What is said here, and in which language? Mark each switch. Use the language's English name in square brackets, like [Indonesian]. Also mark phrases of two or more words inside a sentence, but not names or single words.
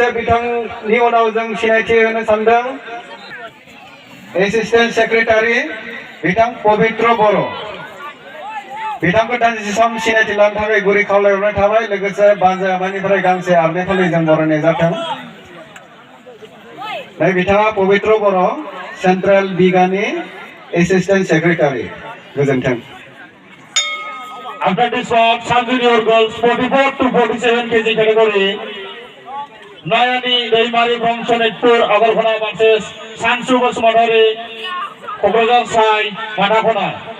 [Bodo] बिथांनि उनाव जों सिनायथि होनो सानदों [English] assistant secretary [Bodo] बिथां पबित्र बर' बिथांखौ दान्दिसे सम सिनायथि लानो थाखाय गुरै खावलायहरनाय थाबाय लोगोसे बानजा आफादनिफ्राय गांसे आर'नाइ फालिजों बरायनाय जाथों बिथाङा पबित्र बर' सेन्ट्रेल बिगानि [English] assistant secretary [Bodo] गोजोन्थों [English] After this one, sub-junior girls 44 to 47 kg category. Noyoni Daimari from Sonitpur, Agarkona versus Sansu Bosmatari, Kokrazar Sai, Matakona.